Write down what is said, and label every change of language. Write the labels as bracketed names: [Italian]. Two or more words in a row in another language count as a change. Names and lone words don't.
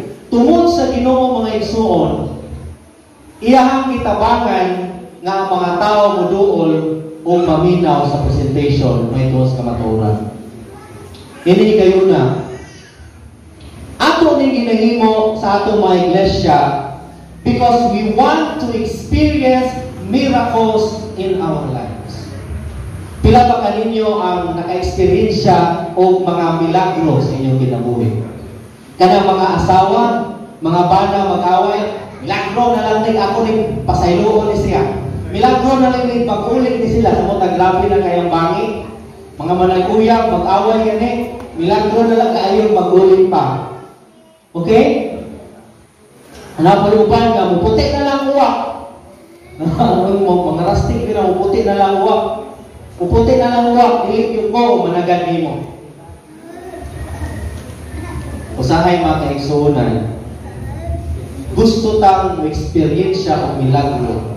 [Cebuano] Tungod sa Ginoo mga igsuon, iyahang kitabangan nga ang mga tao mo duol o maminaw sa presentation may tuos kamaturan. Hindi kayo na. Ato ning ginahimo sa atong mga iglesia [English] because we want to experience miracles in our lives. [Cebuano] Pila ba kaninyo ang naka-experiensya o mga milagro sa inyong kinabuhi? Kanang mga asawa, mga bana mag-away, Milagro na lang din ako rin pasayloon ni siya. Milagro na lang din pag-ulit ni sila sa mga grabe na kayang bangi. Mga managuyang, mag-away yan eh. Milagro na lang kayo mag-ulit pa. Okay? Napalupan ka, muputi na lang uwak. Mga rastik ka na, muputi na lang uwak. Muputi na lang uwak, ilit yung ko, managan mo. Usahay mga kaigsuunan, gusto tang experience o milagro.